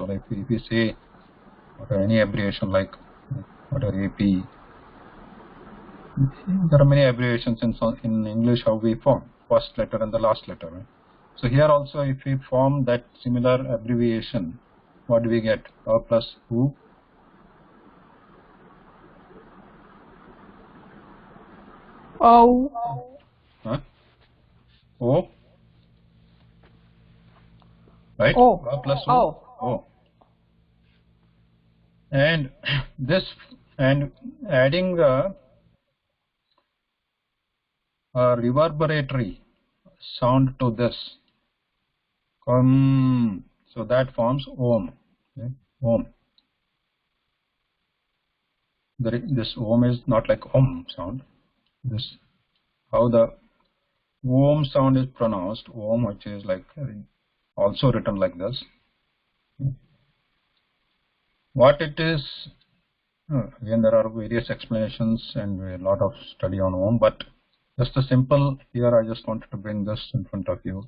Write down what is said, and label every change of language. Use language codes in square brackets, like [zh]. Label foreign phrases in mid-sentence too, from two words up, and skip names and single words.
[en] Like if we say any abbreviation like whatever AP, there are many abbreviations in English. How we form first letter and the last letter, right? So here also, if we form that similar abbreviation, what do we get? A plus u. O. Huh? O. Right? O. A plus u. O. O. And this, and adding a reverberatory sound to this, so that forms om. Okay? Om. This om is not like om sound. This, how the om sound is pronounced, om, which is like also written like this. What it is, again there are various explanations and a lot of study on om, but just a simple, here I just wanted to bring this in front of you.